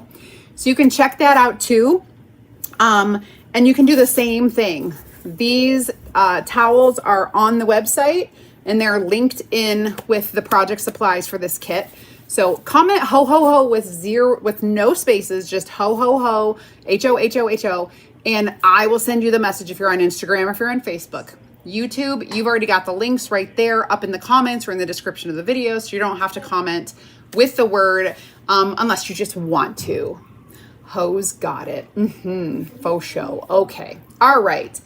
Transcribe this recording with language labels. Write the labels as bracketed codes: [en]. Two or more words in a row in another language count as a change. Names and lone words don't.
[en] So you can check that out too. And you can do the same thing. These towels are on the website and they're linked in with the project supplies for this kit. So comment ho ho ho with no spaces, just ho ho ho, HOHOHO, and I will send you the message if you're on Instagram or if you're on Facebook. YouTube, you've already got the links right there up in the comments or in the description of the video, so you don't have to comment with the word unless you just want to. Ho's got it. Faux show. Okay. All right.